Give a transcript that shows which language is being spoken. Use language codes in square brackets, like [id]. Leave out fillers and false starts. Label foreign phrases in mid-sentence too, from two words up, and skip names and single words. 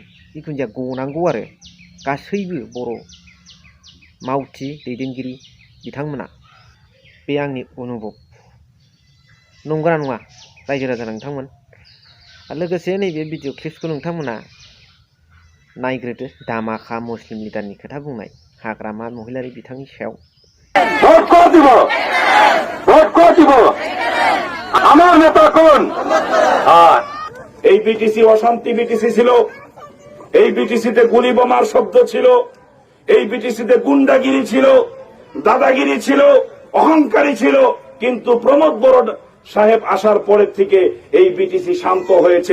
[brx] जिखुनु जाया गनांगौ आरो गासैबो बर' मावथि दैदेनगिरि बिथांमोना। बे आंनि अनुभब। नंगौना नङा रायजो राजा नोंथांमोन? लोगोसे नैबे [en] video clipskhou [brx] नोंथांमोना नायग्रोदो। दामाखा मुस्लिम लिडारनि खोथा बुंनाय हाग्रामा महिलारि बिथांनि सायाव। [bn] আমার নেতা কোন? এই বিটিসি অশান্তি বিটিসি ছিল, এই বিটিসিতে গুলি বোমার শব্দ ছিল, এই বিটিসিতে গুন্ডাগিরি ছিল, দাদাগিরি ছিল, অহংকারী ছিল, কিন্তু প্রমোদ বড় সাহেব আসার পরের থেকে এই বিটিসি শান্ত হয়েছে।